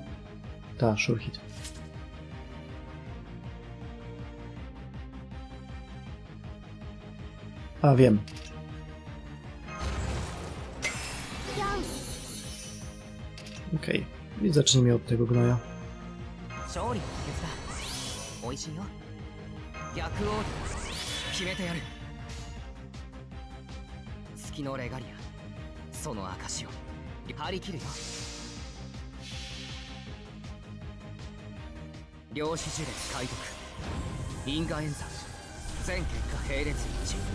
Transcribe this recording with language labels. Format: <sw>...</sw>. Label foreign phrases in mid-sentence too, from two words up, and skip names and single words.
<pl>Ta,</pl> <en>sure hit.</en> <pl>A, wiem. Okej, i zacznijmy od tego gnoja.</pl> <ja>勝利の秘訣だ。美味しいよ。逆オーダー決めてやる。月のレガリア、その証を張り切るよ。量子呪霊解読、因果演算、全結果並列一致。</ja>